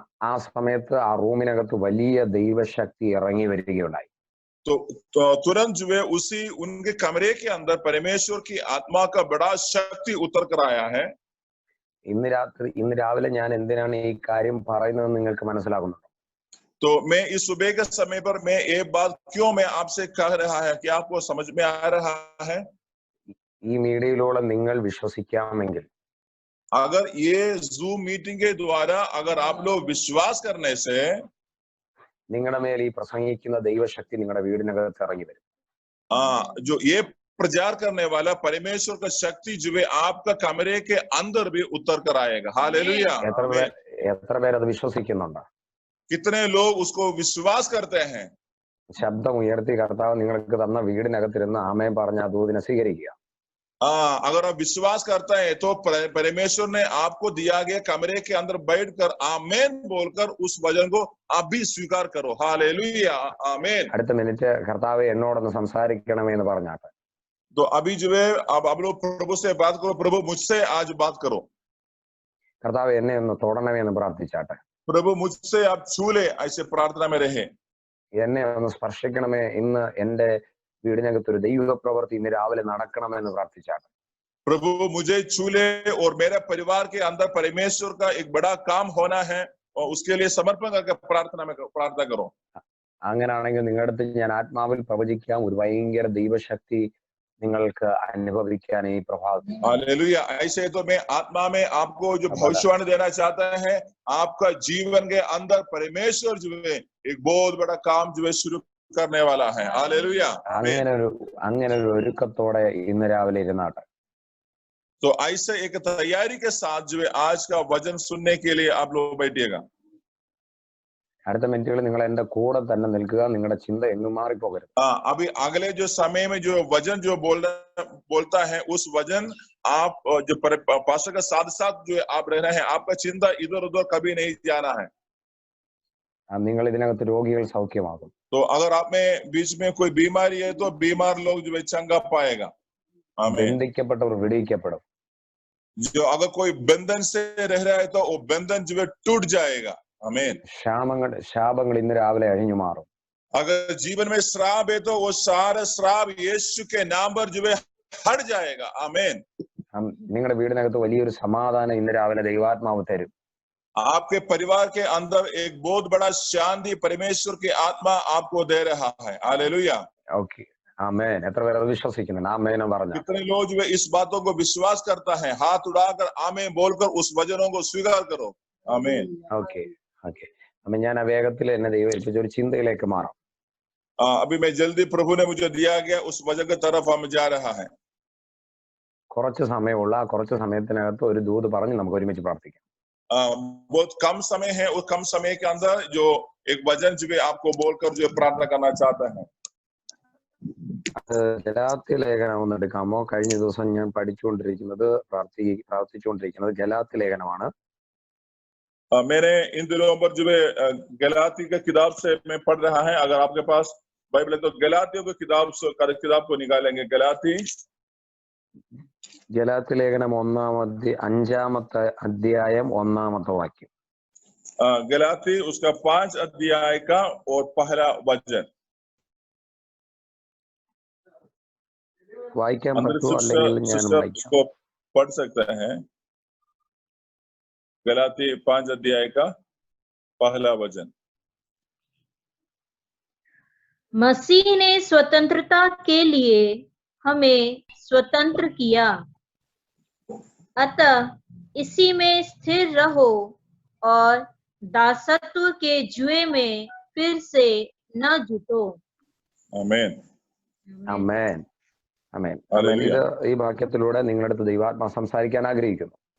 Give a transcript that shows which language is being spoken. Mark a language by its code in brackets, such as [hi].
[ml] ആ സമയത്ത് ആ റൂമിനകത്ത് വലിയ ദൈവശക്തി ഇറങ്ങി വരികയുണ്ടായി. [hi] तो तुरंत जो है उसी उनके कमरे के अंदर परमेश्वर की आत्मा का बड़ा शक्ति उतर कर आया है। [ml] ഇന്ന് രാവിലെ ഞാൻ എന്തിനാണ് ഈ കാര്യം പറയുന്നത് നിങ്ങൾക്ക് മനസ്സിലാകുന്നുണ്ടോ? [hi] तो मैं इस सुबह के समय पर मैं एक बात क्यों मैं आपसे कह रहा है, कि आपको समझ में आ रहा है? [ml] ഈ മീഡിയയിലൂടെ നിങ്ങൾ വിശ്വസിക്കാമെങ്കിൽ, [hi] अगर ये जूम मीटिंग के द्वारा अगर आप लोग विश्वास करने से [ml] നിങ്ങളുടെ മേൽ ഈ പ്രസംഗിക്കുന്ന ദൈവശക്തി നിങ്ങളുടെ വീടിനകത്ത് ഇറങ്ങി വരും. [hi] जो ये प्रचार करने वाला परमेश्वर का शक्ति जो है आपका कमरे के अंदर भी उतर कर आएगा। हालेलुया। [ml] എത്ര പേരത് വിശ്വസിക്കുന്നുണ്ട്? [hi] कितने लोग उसको विश्वास करते हैं? [ml] ശബ്ദം ഉയർത്തി കർത്താവ് നിങ്ങൾക്ക് തന്ന വീടിനകത്തിരുന്ന് ആമേൻ പറഞ്ഞ ആ ദൂതിനെ സ്വീകരിക്കുക. [hi] अगर आप विश्वास करते हैं तो परमेश्वर ने आपको दिया गया कमरे के अंदर बैठकर आमेन बोलकर उस वचन को आप भी स्वीकार करो। हालेलुया, आमेन। [ml] അടുത്ത മിനിറ്റ് കർത്താവേ എന്നോടൊന്ന് സംസാരിക്കണമേ എന്ന് പറഞ്ഞാട്ടെ. [hi] तो अभी जो है आप लोग प्रभु से बात करो, प्रभु मुझसे आज बात करो। [ml] കർത്താവേ എന്നെ ഒന്ന് തൊടണമേ എന്ന് പ്രാർത്ഥിച്ചാട്ടെ. [hi] प्रभु मुझसे आप छू ले, ऐसे प्रार्थना में रहे। [ml] എന്നെ ഒന്ന് സ്പർശിക്കണമേ, ഇന്ന് എന്റെ വീടിനകത്ത് ഒരു ദൈവിക പ്രവൃത്തി ഇന്ന് രാവിലെ നടക്കണമെന്ന് പ്രാർത്ഥിച്ചാട്ടെ. [hi] प्रभु मुझे छू ले और मेरे परिवार के अंदर परमेश्वर का एक बड़ा काम होना है, और उसके लिए समर्पण करके प्रार्थना करो। [ml] അങ്ങനെയാണെങ്കിൽ നിങ്ങളുടെ അടുത്ത് ഞാൻ ആത്മാവിൽ പ്രവചിക്കാം, ഒരു ഭയങ്കര ദൈവശക്തി നിങ്ങൾക്ക് അനുഭവിക്കാൻ ഈ പ്രഭാതത്തിൽ. [hi] हालेलुया। ऐसे तो मैं आत्मा में आपको जो भविष्यवाणी देना चाहता है, आपका जीवन के अंदर परमेश्वर जो है एक बहुत बड़ा काम जो है शुरू करने वाला है। हालेलुया। [ml] അങ്ങനെ ഒരു ഒരുക്കത്തോടെ ഇന്ന് രാവിലെ ഇരുന്നാട്ടെ. [hi] तो ऐसे एक तैयारी के साथ जो है आज का वचन सुनने के लिए आप लोग बैठिएगा। [ml] അടുത്ത മിനിറ്റുകൾ നിങ്ങൾ എന്റെ കൂടെ തന്നെ നിൽക്കുക, നിങ്ങളുടെ ചിന്ത എങ്ങും മാറിപ്പോകരുത്. [hi] अभी अगले जो समय में जो वचन जो बोलता है, उस वचन आप जो पास्टर के साथ साथ जो आप रह रहे हैं, आपका चिंता इधर उधर कभी नहीं जाना है। [ml] നിങ്ങൾ ഇതിനകത്ത് രോഗികൾ സൗഖ്യമാകും. [hi] तो अगर आप में बीच में कोई बीमारी है तो बीमार लोग जो है चंगा पाएगा। [ml] ബന്ധിക്കപ്പെട്ടവർ വിടുവിക്കപ്പെടും. [hi] जो अगर कोई बंधन से रह रहा है तो वो बंधन जो है टूट जाएगा। आमीन। [ml] ശാപങ്ങൾ ഇന്ന് രാവിലെ അഴിഞ്ഞു മാറും. [hi] अगर जीवन में श्राप है तो वो सारा श्राप यीशु के नाम पर जो है हट जाएगा। आमीन। [ml] നിങ്ങളുടെ വീടിനകത്ത് വലിയൊരു സമാധാനം ഇന്ന് രാവിലെ ദൈവാത്മാവ് തരും. [hi] आपके परिवार के अंदर एक बहुत बड़ा शांति परमेश्वर की आत्मा आपको दे रहा है। हालेलुया। ओके, आमेन। [ml] എത്ര പേർ അത് വിശ്വസിക്കുന്നുണ്ട്? ആമേൻ പറഞ്ഞു. [hi] कितने लोग जो है इस बातों को विश्वास करता है? हाथ उठाकर आमीन बोलकर उस वचनों को स्वीकार करो। आमीन। Okay, okay. [ml] അപ്പൊ ഞാൻ ആ വേഗത്തിൽ എന്നെ ദൈവം ഏൽപ്പിച്ച ഒരു ചിന്തയിലേക്ക് മാറാം. [hi] अभी मैं जल्दी प्रभु ने मुझे दिया गया उस वचन की तरफ हम जा रहा है. [ml] കുറച്ച് സമയമുള്ള ആ കുറച്ച് സമയത്തിനകത്ത് ഒരു ദൂത് പറഞ്ഞ് നമുക്ക് ഒരുമിച്ച് പ്രാർത്ഥിക്കാം. [hi] बहुत कम समय है, उस कम समय के अंदर जो एक वचन जो आपको बोलकर जो प्रार्थना करना चाहता है. [ml] അത് ഗലാത്യ ലേഖനം ഒന്ന് എടുക്കാമോ? കഴിഞ്ഞ ദിവസം ഞാൻ പഠിച്ചുകൊണ്ടിരിക്കുന്നത് പ്രാർത്ഥിച്ചുകൊണ്ടിരിക്കുന്നത് ഗലാത്യ ലേഖനമാണ്. [hi] मैंने इन दिनों पर जो गलाती की किताब से मैं पढ़ रहा है. अगर आपके पास बाइबल है तो गलातियों की किताब को निकालेंगे. [ml] ഗലാത്യ ലേഖനം 5-ാമത്തെ അധ്യായം 1-ാമത്തെ വാക്യം. [hi] गलाती उसका 5 अध्याय का और पहला वचन [ml] വായിക്കാൻ പറ്റുമോ? അല്ലെങ്കിൽ ഞാൻ [hi] उसको पढ़ सकते हैं. गलाती 5 अध्याय का पहला वचन. मसीह ने स्वतंत्रता के लिए हमें स्वतंत्र किया, अतः इसी में स्थिर रहो और दासत्व के जुए में फिर से न जुटो. आमीन. [ml] ആമേൻ. ആമേൻ. ആമേൻ. ഇത് ഈ വാക്യത്തിലൂടെ നിങ്ങളുടെ അടുത്ത് ദൈവാത്മാ സംസാരിക്കാൻ ആഗ്രഹിക്കുന്നു.